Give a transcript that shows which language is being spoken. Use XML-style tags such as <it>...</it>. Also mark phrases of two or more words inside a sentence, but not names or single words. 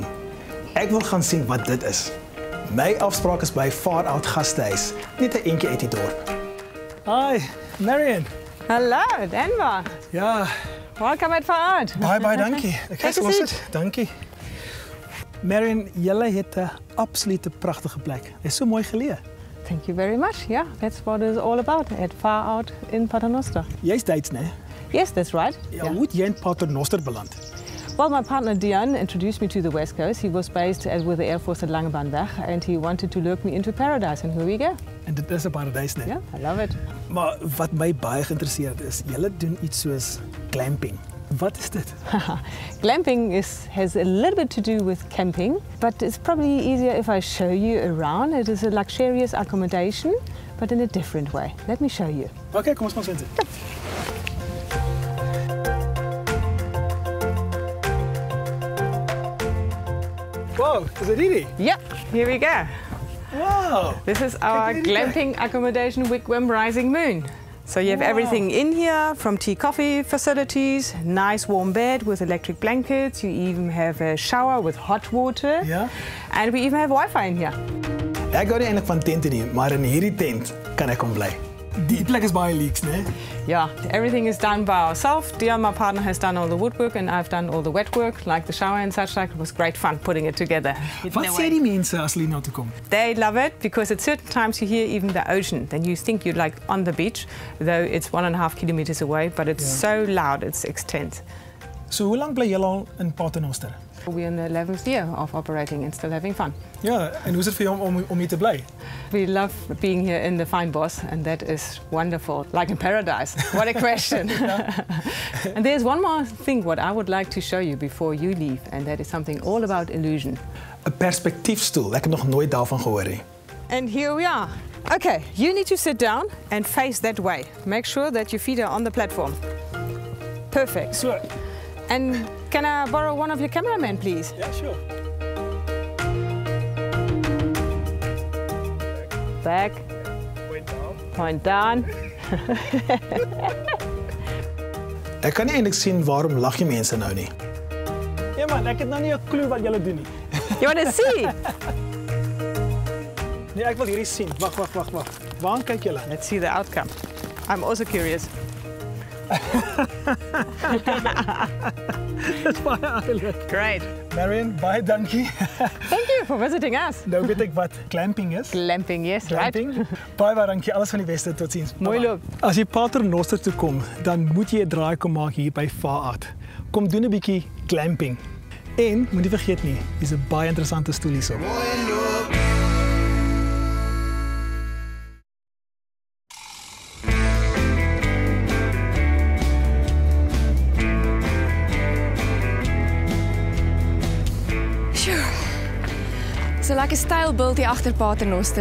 <af>Ek wil gaan sien wat dit is. My afspraak is by Far Out Gastehuis, net 'n entjie uit die dorp.</af> <en>Hi, Marion.</en> <af>Hallo, Denver. Ja,</af> <en>Welcome at Far Out.</en> <af>baie dankie. Ek</af> <en>Take a</en> <af>los</af> <en>seat.</en> <af>dit. Dankie. Marion, julle het 'n absolute pragtige plek. Dit is so mooi geleë.</af> <en>Thank you very much. Yeah, that's what it's all about at Far Out in Paternoster.</en> <af>Jy's Duits, né?</af> <en>Yes, that's right.</en> <af>Ja, hoe het jy in Paternoster beland?</af> <en>Well, my partner Dion introduced me to the West Coast. He was based with the Air Force at Langebaan and he wanted to lure me into paradise, and here we go.</en> <af>En dit is 'n paradys, né?</af> <en>Yeah, I love it.</en> <af>Maar wat my baie geïnteresseerd het is, julle doen iets soos glamping. Wat is dit?</af> <en>Glamping has a little bit to do with camping, but it's probably easier if I show you around. It is a luxurious accommodation, but in a different way. Let me show you.</en> <af>Okay, kom ons gaan sien.</af> <en>Wow, is it really? Yep, here we go. Wow. This is our glamping accommodation Wigwam Rising Moon. So you have everything in here, from tea coffee facilities, nice warm bed with electric blankets. You even have a shower with hot water.</en> <af>Ja.</af> <en>And we even have Wi-Fi in here.</en> <af>Ek hou nie eintlik van tente nie, maar in hierdie tent kan ek kom bly. Die plek is baie leaks, né?</af> <en>Yeah, everything is done by ourselves. Dion, my partner, has done all the woodwork and I've done all the wet work, like the shower and such like. It was great fun putting it together.</en> <af>Wat sê die mense as hulle na toe kom?</af> <en>They love it because at certain times you hear even the ocean. Then you think you're like on the beach, though it's 1.5 kilometers away, but it's so loud, it's extensive.</en> <af>So hoe lank bly julle al in Paternoster?</af> <en>We're in the 11th year of operating and still having fun.</en> <af>Ja, en hoe is dit vir jou om hier te bly?</af> <en>We love being here in the Fine Boss, and that is wonderful, like in paradise. What a question. And there's one more thing what I would like to show you before you leave, and that is something all about illusion.</en> <af>'n Perspektiefstoel. Ek het nog nooit daarvan gehoor nie.</af> <en>And here we are. Okay, you need to sit down and face that way. Make sure that your feet are on the platform. Perfect. So, And can I borrow one of your cameramen, please? ja, sure. Back. Point down.</en> <af>Ek kan nie eintlik sien waarom lag jy mense nou nie. Ja man, ek het nou nie 'n klou wat julle doen nie.</af> <en>You want to see?</en> <af>Nee, ek wil hierdie sien. Wag. Waar kyk julle?</af> <en>Let's see the outcome. I'm also curious.</en> <af>Dis baie oulik.</af> <en>Great.</en> <af>Marion, baie dankie.</af> <en>Thank you for visiting us.</en> <af>Nou weet ek wat glamping is.</af> <en>Glamping, yes,</en> <af>Glamping. Baie dankie. Alles van die beste. Totsiens. Mooi loop. As jy Paternoster toe kom, dan moet jy 'n draai kom maak hier by Vaart. Kom doen 'n bietjie glamping. En moenie vergeet nie, dis 'n baie interessante stoel hierso. So lekker styl bult hier agter Paternoster.</af>